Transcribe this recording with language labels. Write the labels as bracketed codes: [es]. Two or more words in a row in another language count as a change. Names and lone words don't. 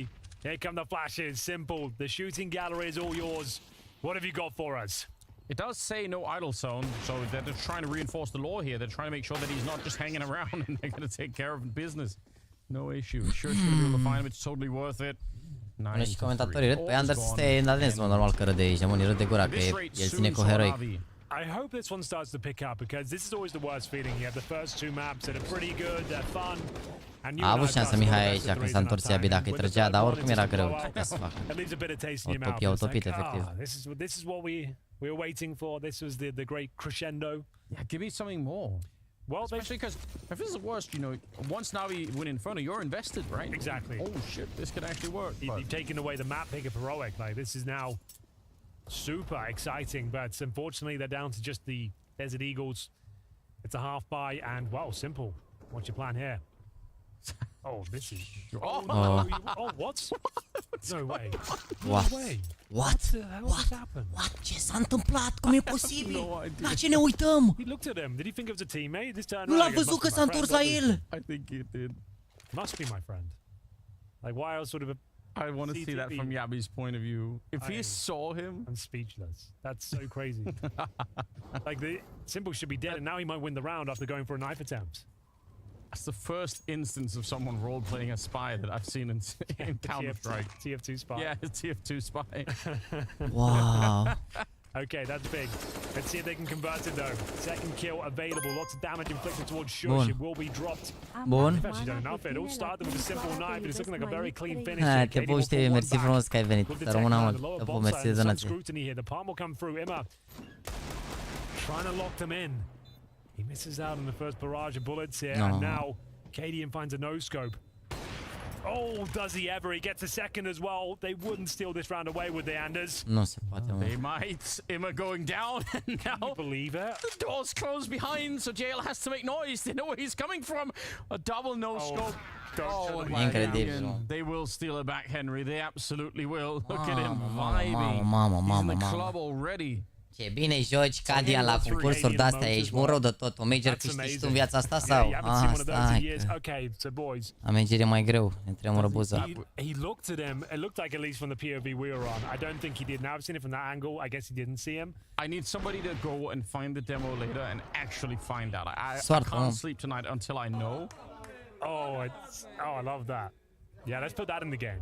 [en] Here come the flashes. Simple. The shooting gallery is all yours. What have you got for us? It does say no idle zone, so they're just trying to reinforce the law here. They're trying to make sure that he's not just hanging around and they're going to take care of business. No issue. Sure, it's going to be able to find him. It's totally worth it. [ro] Până și comentatorii râd, păi Anders este în adens, normal că râde aici, mă, râd de gura că el ține cu Heroic. [en] I hope this one starts to pick up, because this is always the worst feeling. You have the first 2 maps that are pretty good, they're fun. [ro] A avut șansă Mihai aici când s-a întors Yabi dacă îi trăgea, dar oricum era greu să facă. Utopit efectiv. [en] This is what we were waiting for. This was the great crescendo. Yeah, give me something more. Well, especially because if this is the worst, you know, once NaVi win Inferno, you're invested, right? Exactly. Oh shit, this could actually work. You've taken away the map pick of Heroic. Like, this is now super exciting, but unfortunately they're down to just the Desert Eagles. It's a half buy, and wow, simple. What's your plan here? Oh, this is... Oh, what? No way. What? No way. What? The hell just happened? What? [ro] Ce s-a întâmplat? Cum e posibil? La ce ne uităm? [en] He looked at him. Did he think it was a teammate? This turn [ro] Nu l-am văzut că s-a întors la el. [en] I think he did. Must be my friend. Like, why else sort of a... I want to see that from Yabi's point of view. If he saw him... I'm speechless. That's so crazy. Like, the Simple should be dead, and now he might win the round after going for a knife attempt. That's the first instance of someone role-playing a spy that I've seen in Counter-Strike. TF2 spy. Yeah, it's TF2 spy. Wow. Okay, that's big. Let's see if they can convert it though. Second kill available. Lots of damage inflicted towards Shush. It will be dropped. [ro] Bun. [en] They've actually done enough. It all started with a simple knife. It's looking like a very clean finish. [ro] Te puști, mersi frumos că ai venit. Să rămână mult. Te pup, mersi de donație. [en] Scrutiny here. The palm will come through. Imma trying to lock them in. He misses out on the first barrage of bullets here, and now Cadian finds a no-scope. Oh, does he ever? He gets a second as well. They wouldn't steal this round away, would they, Anders? [ro] Nu se poate, mă. [en] They might. Imma going down, and now... Can you believe it? The door's closed behind, so JL has to make noise. They know where he's coming from. A double no-scope. Oh, [ro] incredibil. [en] They will steal it back, Henry. They absolutely will. Look at him vibing. He's in the club already. [ro] Ce bine joci, Cadian, la concursuri de-astea, ești bun rău de tot. O major câștigi tu în viața asta sau? Stai că... Amengire mai greu, ne tremură buza. [en] He looked at him, it looked like, at least from the POV we were on. I don't think he did. Now I've seen it from that angle. I guess he didn't see him. I need somebody to go and find the demo later and actually find out. I can't sleep tonight until I know. Oh, I love that. Yeah, let's put that in the game.